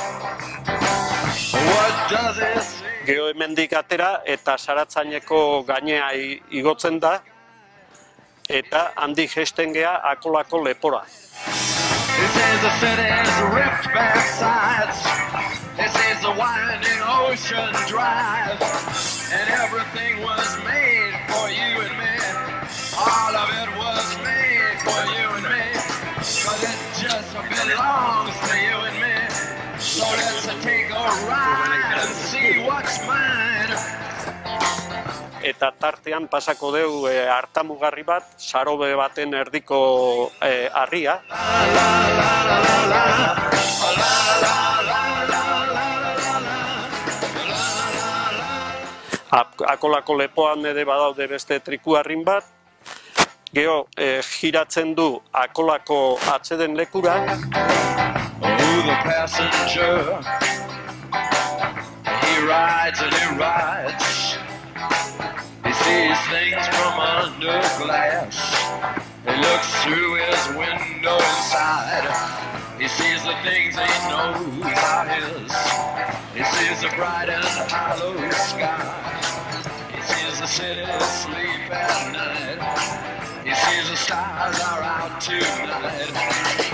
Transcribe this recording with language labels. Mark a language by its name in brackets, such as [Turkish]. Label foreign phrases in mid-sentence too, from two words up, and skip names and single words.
[Basque] Gero hemendik atera eta Saratzaineko gainea igotzen da, eta handik jesten gea Akolako lepora. [English] This is the city's ripped back sides. This is the winding ocean drive. And everything was made for you and me. All of it was made for you and me. Cause it just belongs to you and me. So let's take a ride and see what's mine. [Basque] Eta tartean pasako deu hartamugarri bat, sarobe baten erdiko harria. Akolako lepoan ere badaude beste trikuarrin bat. Gero giratzen du Akolako atzeden lekura. [English] The passenger, he rides and he rides. He sees things from under glass. He looks through his window inside. He sees the things he knows are his. He sees the bright and hollow sky. He sees the city sleep at night. He sees the stars are out tonight.